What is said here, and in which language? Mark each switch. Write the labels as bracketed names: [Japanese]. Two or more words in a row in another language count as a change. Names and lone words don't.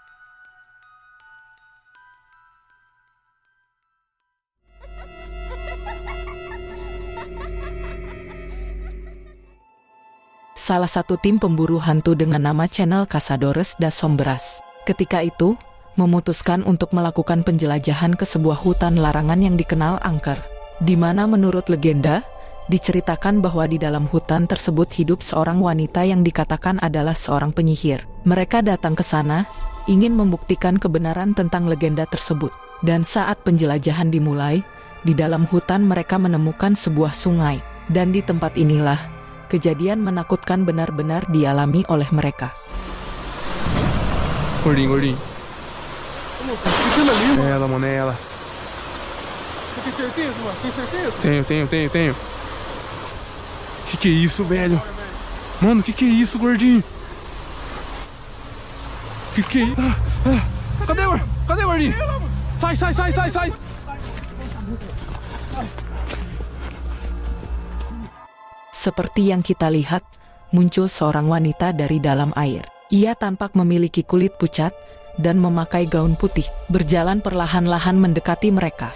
[Indonesian] Salah satu tim pemburu hantu dengan nama channel Cazadores das Sombras, ketika itu, memutuskan untuk melakukan penjelajahan ke sebuah hutan larangan yang dikenal angker, di mana menurut legenda, diceritakan bahwa di dalam hutan tersebut hidup seorang wanita yang dikatakan adalah seorang penyihir. Mereka datang ke sana, ingin membuktikan kebenaran tentang legenda tersebut. Dan saat penjelajahan dimulai, di dalam hutan mereka menemukan sebuah sungai. Dan di tempat inilah, kejadian menakutkan benar-benar dialami oleh mereka. [Portuguese] Gordinho. É ela, mano, é ela. Tem certeza, mano? Tem certeza? Tenho. Que é isso, velho? Mano, que é isso, gordinho? Que é isso? Cadê, gordinho? Sai! [Indonesian] Seperti yang kita lihat, muncul seorang wanita dari dalam air. Ia tampak memiliki kulit pucat dan memakai gaun putih, berjalan perlahan-lahan mendekati mereka.